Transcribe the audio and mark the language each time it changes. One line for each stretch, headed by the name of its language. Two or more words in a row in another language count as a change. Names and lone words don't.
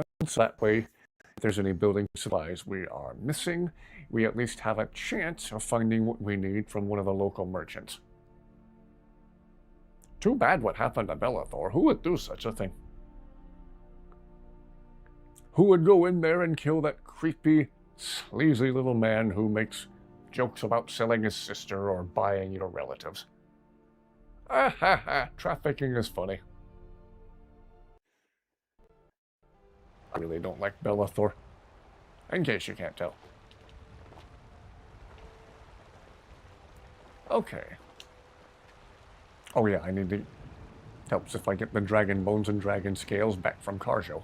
English: So that way, if there's any building supplies we are missing, we at least have a chance of finding what we need from one of the local merchants. Too bad what happened to Bellathor. Who would do such a thing? Who would go in there and kill that creepy, sleazy little man who makes jokes about selling his sister or buying your relatives? Ah ha ha, trafficking is funny. I really don't like Bellathor, in case you can't tell. Okay. Oh yeah, I need to... Helps if I get the dragon bones and dragon scales back from Karjo.